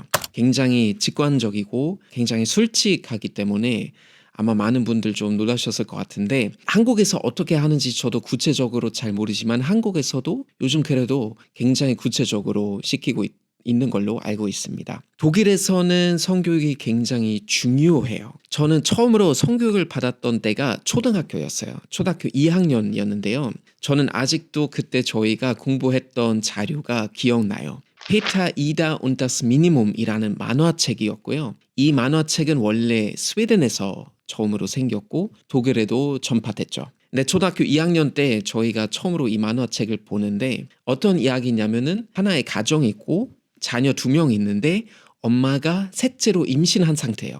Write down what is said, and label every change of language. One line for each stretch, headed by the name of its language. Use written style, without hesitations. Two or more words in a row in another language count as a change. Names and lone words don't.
Korean: 굉장히 직관적이고 굉장히 솔직하기 때문에 아마 많은 분들 좀 놀라셨을 것 같은데, 한국에서 어떻게 하는지 저도 구체적으로 잘 모르지만 한국에서도 요즘 그래도 굉장히 구체적으로 시키고 있는 걸로 알고 있습니다. 독일에서는 성교육이 굉장히 중요해요. 저는 처음으로 성교육을 받았던 때가 초등학교였어요. 초등학교 2학년이었는데요. 저는 아직도 그때 저희가 공부했던 자료가 기억나요. Peter Ida und das Minimum이라는 만화책이었고요. 이 만화책은 원래 스웨덴에서 처음으로 생겼고 독일에도 전파됐죠. 근데 초등학교 2학년 때 저희가 처음으로 이 만화책을 보는데 어떤 이야기냐면은 하나의 가정이 있고 자녀 2명 있는데 엄마가 셋째로 임신한 상태예요.